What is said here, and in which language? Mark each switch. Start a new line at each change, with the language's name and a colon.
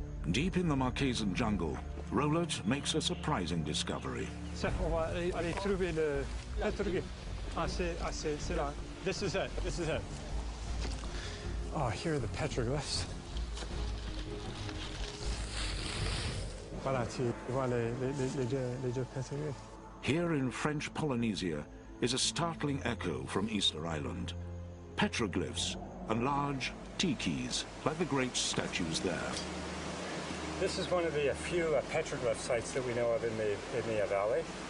English: Deep in the Marquesan jungle, Roland makes a surprising discovery. This is it, this is it. Oh, here are the petroglyphs.
French: Voilà, tu vois les deux petroglyphs.
English: Here in French Polynesia is a startling echo from Easter Island. Petroglyphs and large tikis, like the great statues there. This is one of the few petroglyph sites that we know of in the valley.